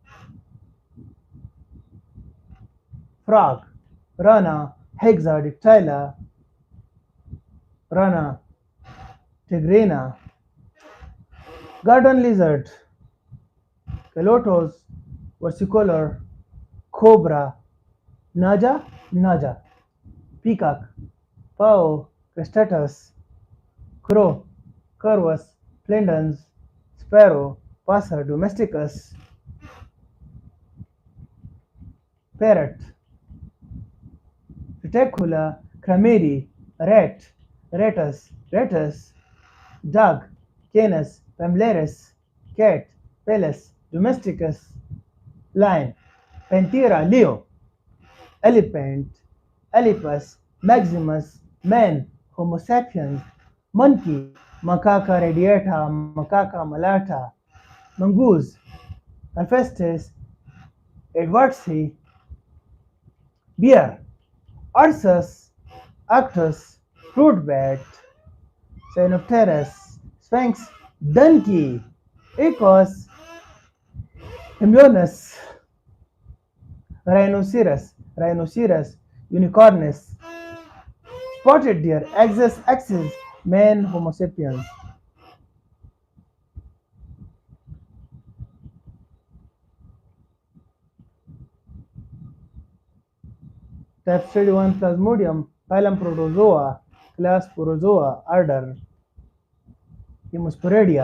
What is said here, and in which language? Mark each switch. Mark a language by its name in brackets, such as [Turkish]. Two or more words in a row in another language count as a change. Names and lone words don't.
[English] frog, Rana, hexadactyla, Rana tigrina, garden lizard, Calotos, versicolor, cobra, naja, naja, peacock, pau, cristatus, crow, curvus, flinders, sparrow, passer domesticus, parrot, Reticula, crameri, rat, ratus, dog, canis, familiaris, cat, Pallas, domesticus, lion, Panthera, Leo, elephant, Elephas, Maximus, man, Homo sapiens, monkey, Macaca radiata, Macaca malata, mongoose, Alcestis, Edwardsi, bear, Ursus, Arctos, fruit bat, Cyanopterus, Sphinx, donkey, Echos, Hymionus, rhinoceros, unicorns, spotted deer, axis, man, Homo sapiens. Type study 1 Plasmodium, phylum Protozoa, class Porozoa, order Hemosporadia.